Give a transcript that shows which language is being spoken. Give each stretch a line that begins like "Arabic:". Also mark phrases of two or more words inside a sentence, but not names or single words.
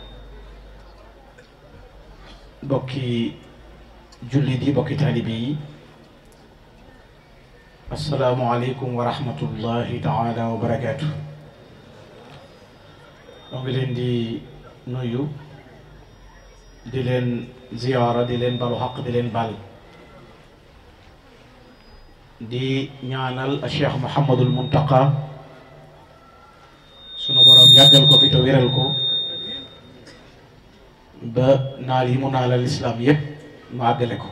Arabic: بوكي جلدي بوكي طالبي، السلام عليكم ورحمة الله تعالى وبركاته.
Wolof: نغلين دي نيو di leen ziyaara di leen balu xaq di leen bal di ñaanal Cheikh Mouhamadul Muntaqa sunu borom yàggal ko fi te wéral ko ba naal yi mu naalal islaam yépp mu àggale ko.